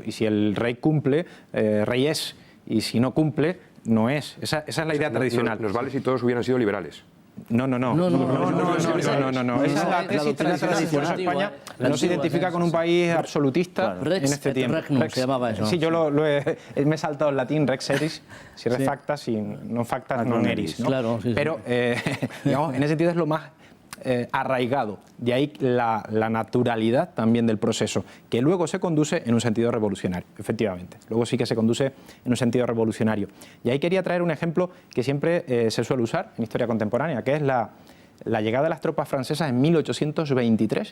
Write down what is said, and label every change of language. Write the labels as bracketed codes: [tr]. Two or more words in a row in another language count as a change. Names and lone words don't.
[es] Y si el rey cumple, rey es, y si no cumple, no es. Esa es la idea tradicional. Nos vale si todos hubieran sido liberales. No. Esa es la tesis tradicional. Por eso España no se identifica con un país absolutista en este tiempo. Rex se llamaba eso. Sí, yo me he saltado el latín, [la] rex eris, si res facta, si non facta non eris, [es] ¿no? Claro, sí. Pero, digamos, en ese sentido es lo más arraigado. De ahí la naturalidad también del proceso, que luego se conduce en un sentido revolucionario, efectivamente. Luego sí que se conduce en un sentido revolucionario. Y ahí quería traer un ejemplo que siempre se suele usar en historia contemporánea, que es la llegada de las tropas francesas en 1823.